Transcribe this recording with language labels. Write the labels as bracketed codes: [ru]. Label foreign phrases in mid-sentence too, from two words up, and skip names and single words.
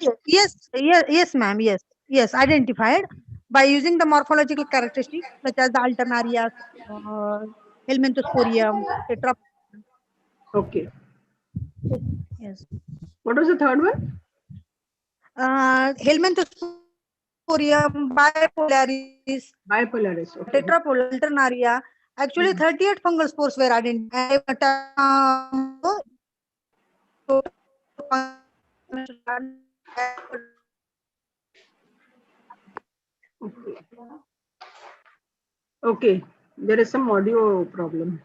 [en] Yes, ma'am. Yes, identified by using the morphological characteristics such as the alternaria, helminthosporium, tetra. Okay. Yes. What was the third one? Helminthosporium, bipolaris, okay. tetrapolar, alternaria, Actually, 38 fungal spores were identified. Okay, there is some audio problem.